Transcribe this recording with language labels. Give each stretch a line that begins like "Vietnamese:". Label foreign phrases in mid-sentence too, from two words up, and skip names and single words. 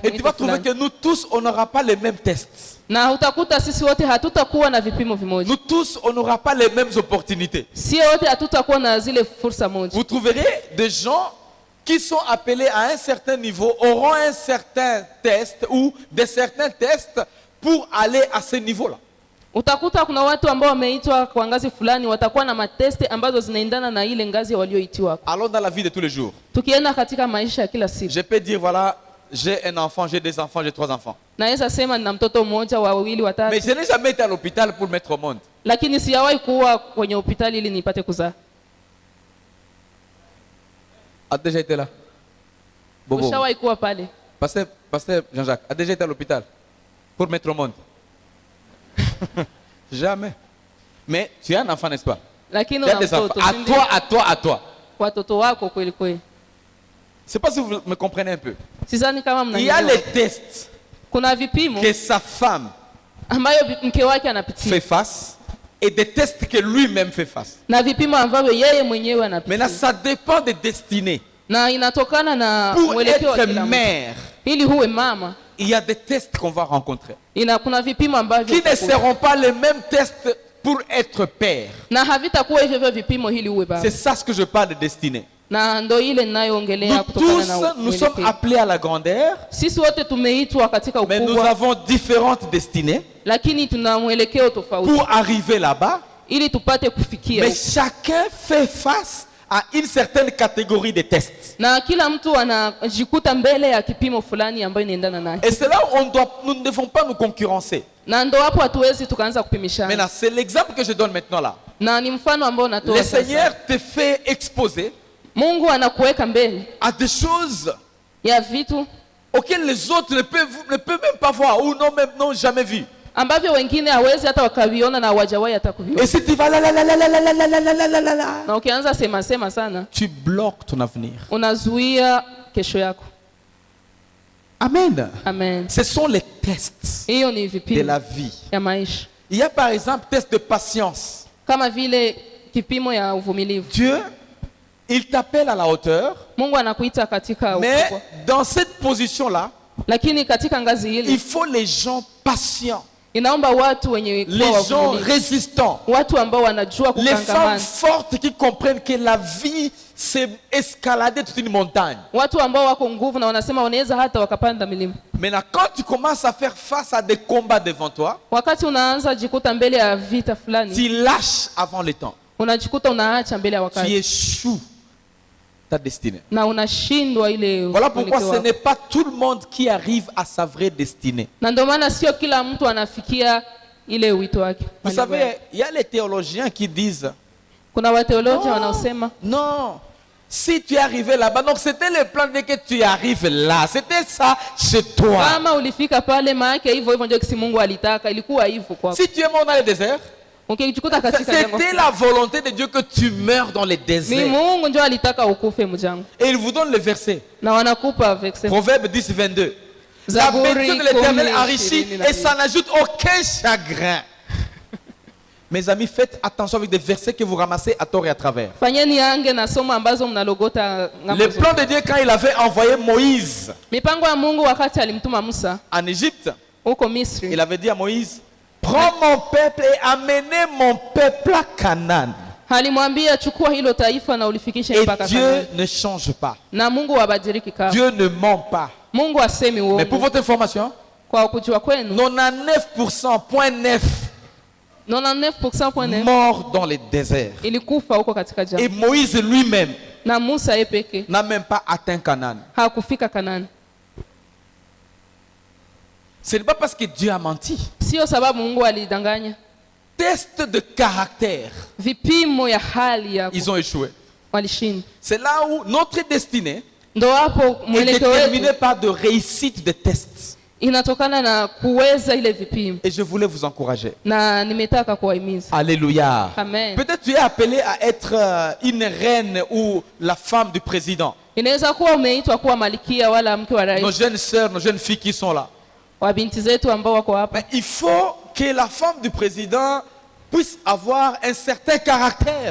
French: et tu vas trouver
Swahili: fulani.
French: que nous tous, on n'aura pas les mêmes tests.
Swahili: Na utakuta sisi wote hatutakuwa na vipimo vimoja.
French: Nous tous, on n'aura pas les mêmes opportunités.
Swahili: Sio wote hatutakuwa na zile fursa moja.
French: Vous trouverez des gens qui sont appelés à un certain niveau, auront un certain test ou des certains tests pour aller à ce niveau-là.
Swahili: Utakuta kuna watu ambao wameitwa kwa ngazi fulani watakuwa na mateste ambazo zinaendana na ile ngazi walioitiwa.
French: Allons dans la vie de tous les jours.
Swahili: Tukienda katika maisha ya kila siku.
French: Je peux dire, voilà, j'ai un enfant, j'ai deux enfants, j'ai trois enfants.
Swahili: Naweza sema nina mtoto mmoja, wawili,
French: Mais
Swahili: watatu.
French: je n'ai jamais été à l'hôpital pour mettre au monde.
Swahili: Lakini sijawahi kuwa kwenye hospitali ili nipate kuzaa.
French: A déjà été là? Bobo.
Swahili: Ushawahi kuwa pale?
French: Pasteur Jean-Jacques, a déjà été à l'hôpital pour mettre au monde? Jamais. Mais tu as un enfant, n'est-ce pas?
Swahili: Lakini
French: Tu as
Swahili: una
French: des enfants.
Swahili: mtoto.
French: À
Swahili: si ndio?
French: toi, à toi, à toi.
Swahili: Watoto wako kweli kweli.
French: C'est pas si vous me comprenez un peu.
Swahili: Sidhani kama
French: Il y a
Swahili: mnanielewa.
French: les tests
Swahili: Kuna vipimo
French: que sa femme
Swahili: ambayo mke wake anapitia
French: fait face et des tests que lui-même fait face.
Swahili: na vipimo ambavyo yeye mwenyewe anapitia.
French: Maintenant, ça dépend des destinées.
Swahili: Na inatokana na
French: Pour
Swahili: mwelekeo wa
French: être
Swahili: kila mtu.
French: mère,
Swahili: Ili huwe mama,
French: il y a des tests qu'on va rencontrer
Swahili: kuna vipimo ambavyo
French: qui ne
Swahili: utakuta.
French: seront pas les mêmes tests pour être père.
Swahili: na havitakuwa hivyo vipimo ili uwe baba.
French: C'est ça ce que je parle de destinée.
Swahili: Na ndo ile ninayoongelea
French: Nous
Swahili: kutokana
French: tous,
Swahili: na
French: nous sommes
Swahili: uelekeo.
French: appelés à la grandeur,
Swahili: Sisi wote tumeitwa katika
French: mais nous
Swahili: ukubwa,
French: avons différentes destinées
Swahili: lakini tuna mwelekeo tofauti
French: pour arriver là-bas.
Swahili: ili tupate kufikia
French: Mais
Swahili: huko.
French: chacun fait face à une certaine catégorie de tests.
Swahili: Na kila mtu anajikuta mbele ya kipimo fulani ambayo inaendana naye,
French: Et c'est là où nous ne devons pas nous concurrencer.
Swahili: na ndo hapo hatuwezi tukaanza kupimishana.
French: Maintenant, c'est l'exemple que je donne maintenant là.
Swahili: Na ni mfano ambao natoa
French: Le
Swahili: sasa.
French: Seigneur te fait exposer
Swahili: Mungu anakuweka mbele
French: à des choses
Swahili: ya vitu
French: auxquelles les autres ne peuvent même pas voir ou n'ont jamais vu.
Swahili: ambavyo wengine hawezi hata wakaviona na hawajawahi hata kuviona.
French: Et si tu vas là,
Swahili: Na ukianza sema sana,
French: tu bloques ton avenir.
Swahili: unazuia kesho yako.
French: Amen.
Swahili: Amen.
French: Ce sont les tests
Swahili: Hiyo ni
French: de
Swahili: vipimo
French: la vie.
Swahili: ya maisha,
French: Il y a par exemple test de patience.
Swahili: kama vile kipimo ya uvumilivu.
French: Dieu, il t'appelle à la hauteur,
Swahili: Mungu anakuita katika
French: mais
Swahili: ukubwa,
French: dans cette position-là,
Swahili: lakini katika ngazi
French: il
Swahili: ile
French: faut les gens patients,
Swahili: inaomba watu wenye kuwa
French: les gens
Swahili: wavumilivu,
French: résistants,
Swahili: watu ambao wanajua
French: les femmes
Swahili: kukangamana,
French: fortes qui comprennent que la vie, c'est escalader toute une montagne.
Swahili: watu ambao wako nguvu na wanasema wanaweza hata wakapanda milima.
French: Maintenant, quand tu commences à faire face à des combats devant toi,
Swahili: Wakati unaanza jikuta mbele ya vita fulani,
French: tu lâches avant le temps.
Swahili: unajikuta unaacha mbele ya
French: Tu
Swahili: wakati
French: échoues ta destinée.
Swahili: na unashindwa ile
French: Voilà pourquoi
Swahili: mwelekeo
French: ce
Swahili: wako.
French: n'est pas tout le monde qui arrive à sa vraie destinée.
Swahili: Na ndio maana sio kila mtu anafikia ile wito wake.
French: Vous savez, il y a les théologiens qui disent
Swahili: Kuna wateolojia wanaosema
French: non, si tu es arrivé là-bas, donc c'était le plan de que tu arrives là. C'était ça chez toi.
Swahili: kama ulifika pale, maana hivyo hivyo ndio kisi Mungu alitaka, ilikuwa hivyo kwako.
French: Si tu es mort dans le désert,
Swahili: Ukijikuta katika jangwa,
French: c'était la volonté de Dieu que tu meurs dans le
Swahili: ni
French: désert.
Swahili: Mungu ndio alitaka ukufe mjango.
French: Et il vous donne le verset.
Swahili: Na wanakupa verset.
French: Proverbe 10, 22. La
Swahili: Zaburi
French: bénédiction de l'Éternel
Swahili: 10,
French: enrichit
Swahili: 22.
French: et ça n'ajoute aucun chagrin. Mes amis, faites attention avec des versets que vous ramassez à tort et à travers.
Swahili: Fanyeni ange na somo ambazo mnalogota ngambo
French: Le
Swahili: zote.
French: plan de Dieu quand il avait envoyé Moïse
Swahili: Mipango ya Mungu wakati alimtuma Musa
French: en Égypte,
Swahili: huko Misri,
French: il avait dit à Moïse, prends mon peuple et amenez mon peuple à Canaan.
Swahili: alimwambia chukua hilo taifa na ulifikishe
French: Et
Swahili: mpaka
French: Dieu
Swahili: Kanaani.
French: ne change pas.
Swahili: Na Mungu habadiliki kama.
French: Dieu ne ment pas.
Swahili: Mungu asemi
French: Mais pour
Swahili: uongo.
French: votre information,
Swahili: Kwa kujua kwenu
French: 99,9%
Swahili: 99.9
French: morts dans les déserts.
Swahili: ilikufa huko katika
French: Et
Swahili: jangwa.
French: Moïse lui-même
Swahili: Na Musa yeye peke
French: n'a même pas atteint Canaan.
Swahili: hakufika Kanaani.
French: Ce n'est pas parce que Dieu a menti.
Swahili: Sio sababu Mungu alidanganya.
French: Test de caractère,
Swahili: Vipimo ya hali ya
French: ils ont échoué.
Swahili: walishinda.
French: C'est là où notre destinée
Swahili: Ndo hapo
French: est
Swahili: mwelekeo
French: déterminée
Swahili: wetu
French: par de réussite de tests.
Swahili: inatokana na kuweza ile vipimo,
French: Et je voulais vous encourager.
Swahili: na nimetaka kuwahimiza.
French: Alléluia.
Swahili: Amen.
French: Peut-être tu es appelé à être une reine ou la femme du président.
Swahili: Inaweza kuwa umeitwa kuwa malkia wala mke wa
French: Nos
Swahili: rais,
French: jeunes sœurs, nos jeunes filles qui sont là.
Swahili: wa binti zetu ambao wako hapa.
French: Mais il faut que la femme du président puisse avoir un certain caractère.